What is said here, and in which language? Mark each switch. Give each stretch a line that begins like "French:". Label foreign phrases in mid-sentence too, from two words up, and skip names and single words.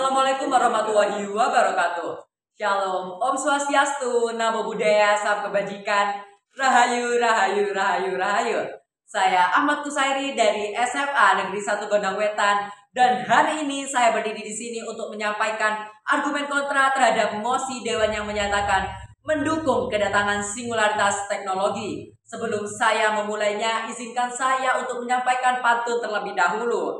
Arabic: السلام عليكم ورحمة الله وبركاته.
Indonesian: Shalom, Om Swastiastu, Namo Buddhaya, Salam Kebajikan, Rahayu, Rahayu, Rahayu, Rahayu. Saya Ahmad Kusairi dari SMA Negeri 1 Gondang Wetan, dan hari ini saya berdiri di sini untuk menyampaikan argumen kontra terhadap mosi Dewan yang menyatakan mendukung kedatangan singularitas teknologi. Sebelum saya memulainya, izinkan saya untuk menyampaikan pantun terlebih dahulu.